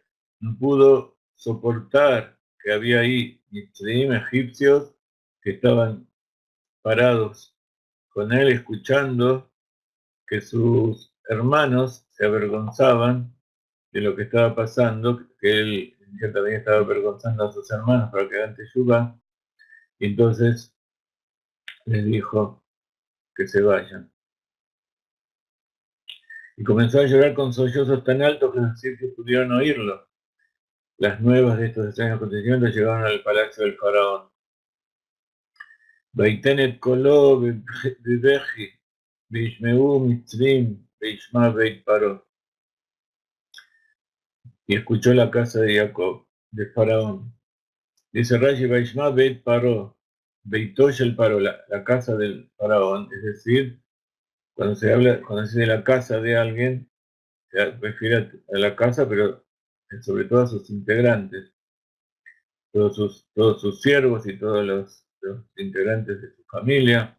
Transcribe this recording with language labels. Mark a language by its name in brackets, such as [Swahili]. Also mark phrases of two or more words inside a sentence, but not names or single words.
[Spanish] No pudo soportar que había ahí mitzrim, egipcios, que estaban parados con él escuchando que sus hermanos se avergonzaban de lo que estaba pasando, que él también estaba avergonzando a sus hermanos para que hagan teshuvá, y entonces les dijo que se vayan. Y comenzó a llorar con sollozos tan altos que los sitios pudieron oírlo. Las nuevas de estos extraños acontecimientos llegaron al palacio del faraón. [Hebrew] ויתן את קולו בבכי, וישמעו מצרים, וישמע בית פרעה. [Spanish] Y escuchó la casa de Jacob, del faraón. Dice Rashi, [Hebrew] וישמע בית פרעה, ביתו של פרעה, [Spanish] la casa del faraón, es decir, cuando se dice de la casa de alguien, se refiere a la casa, pero sobre todo a sus integrantes, todos sus siervos y todos los integrantes de su familia.